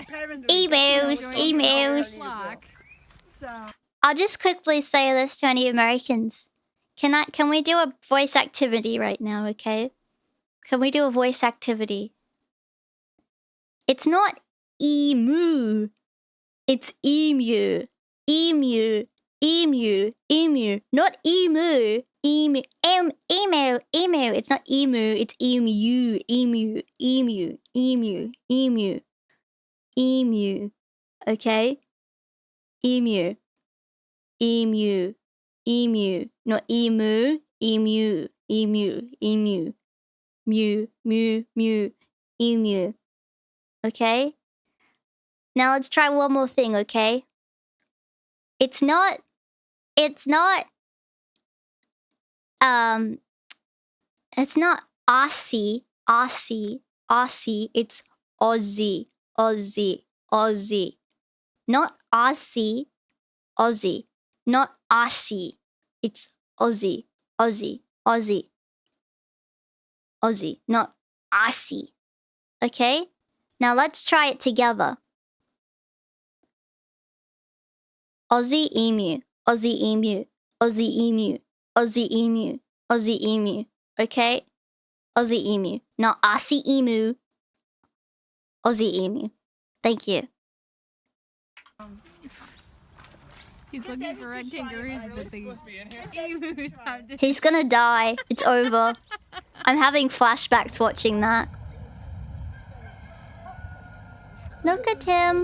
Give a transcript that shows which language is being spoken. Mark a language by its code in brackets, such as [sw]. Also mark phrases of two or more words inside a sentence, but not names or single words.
[en] Emus. So I'll just quickly say this to any Americans. Can we do a voice activity right now, okay? Can we do a voice activity? It's not emu. It's emu. Emu. Emu. Emu. Not emu. Emu. Emu. Emu. It's not emu. It's emu. Emu. Emu. Emu. Emu. Emu. Okay? Emu. Emu. Emu. Not emu. Emu. Emu. Emu. Mew. Mew. Mew. Emu. Okay? Now let's try one more thing, okay? It's not Aussie, it's Aussie, Aussie, Aussie. Not Aussie, Aussie. Not Aussie, it's Aussie, Aussie, Aussie. Aussie, not Aussie. Okay? Now let's try it together. Aussie emu, Aussie emu, Aussie emu, Aussie emu, Aussie emu. Okay? Aussie emu, not Aussie emu. Aussie emu. Thank you. He's looking for red kangaroos, but the emus have to... He's gonna die. It's over. I'm having flashbacks watching that. Look at him.